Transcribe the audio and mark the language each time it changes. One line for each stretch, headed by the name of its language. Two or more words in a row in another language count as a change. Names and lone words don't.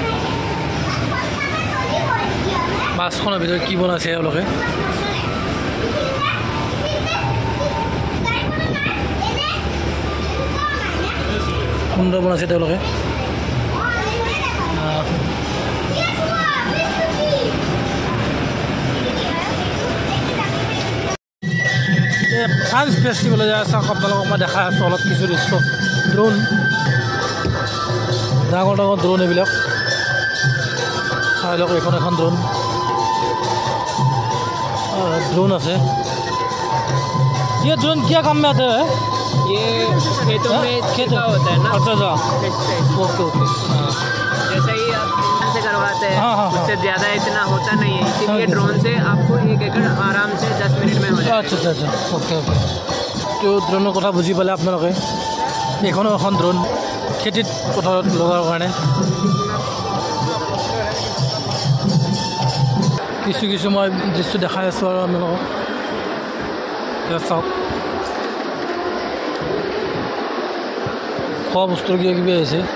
Assamese: বাছখনৰ ভিতৰত কি বনাইছে এওঁলোকে সুন্দৰ বনাইছে তেওঁলোকে সায়েন্স ফেষ্টিভেলে যায় চাওক আপোনালোকক মই দেখাই আছোঁ অলপ কিছু দৃশ্য ড্ৰোন ডাঙৰ ডাঙৰ ড্ৰোন এইবিলাক চাই লওক এইখন এখন ड्रोन আছে
Hindi: ये ड्रोन क्या काम में आता है ये खेतों में छिड़का होता है ना अच्छा
English: okay okay
Hindi: जैसे ही आप से करवाते हैं हाँ, हाँ, उससे ज़्यादा इतना होता नहीं है इसीलिए ड्रोन से आपको 1 एकड़ आराम से 10 मिनट में हो जाए
Assamese: अच्छा
English: okay okay
Assamese: तो ड्रोনৰ কথা বুজি পালে আপোনালোকে এইখনো এখন ड्रोन খেতিত পথাৰত লগাৰ কাৰণে কিছু মই দৃশ্য দেখাই আছোঁ আৰু আপোনালোকক চাওক খোৱা বস্তুৰ কিবা আহিছে